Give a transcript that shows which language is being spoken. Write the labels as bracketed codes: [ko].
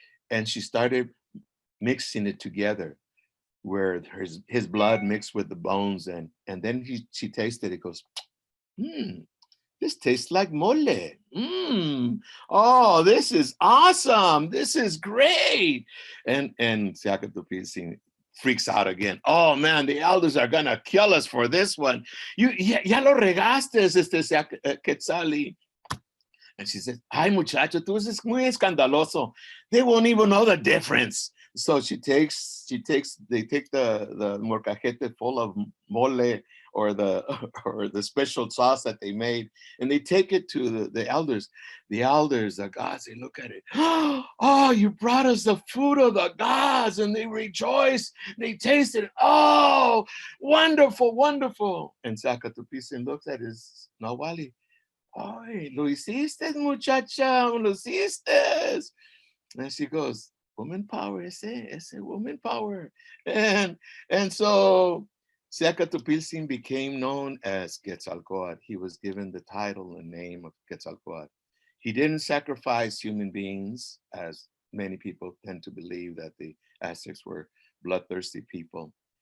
[en] And she started mixing it together, where his blood mixed with the bones, and then she tasted it, goes, this tastes like mole. Oh, this is awesome. This is great. And Zacatopilsin freaks out again. Oh man, the elders are gonna kill us for this one. [es] Ya lo regaste, Quetzali. And she says, ay, muchacho, tú eres muy escandaloso. [en] They won't even know the difference. So they take the molcajete full of mole or the special sauce that they made, and they take it to the elders. The elders, the gods, they look at it. Oh, you brought us the food of the gods, and they rejoice. They taste it. Oh, wonderful, wonderful. And Zacatopilsin looks at his Nahuali. [es] Ay, lo hiciste, muchacha, lo hiciste. [en] And she goes, woman power, ese woman power. And so Zacatopilsin became known as Quetzalcoatl. He was given the title and name of Quetzalcoatl. He didn't sacrifice human beings, as many people tend to believe that the Aztecs were bloodthirsty people.